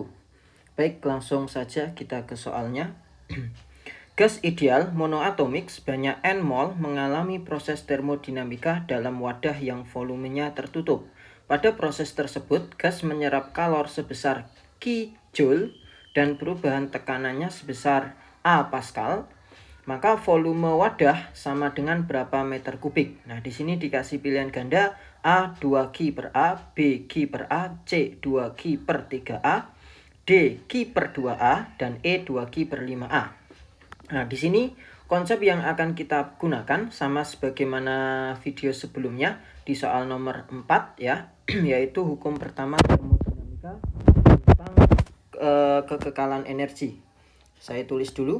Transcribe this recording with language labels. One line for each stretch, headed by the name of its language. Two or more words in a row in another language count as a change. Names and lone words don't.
Indonesian: Baik, langsung saja kita ke soalnya. Gas ideal monoatomik sebanyak N mol mengalami proses termodinamika dalam wadah yang volumenya tertutup. Pada proses tersebut, gas menyerap kalor sebesar Q Joule dan perubahan tekanannya sebesar A Pascal. Maka volume wadah sama dengan berapa meter kubik. Nah, di sini dikasih pilihan ganda A 2Q per A, B Q per A, C 2Q per 3A, D Q per 2A, dan E 2Q per 5A. Nah, di sini konsep yang akan kita gunakan sama sebagaimana video sebelumnya di soal nomor 4 ya, yaitu hukum pertama termodinamika tentang kekekalan energi. Saya tulis dulu.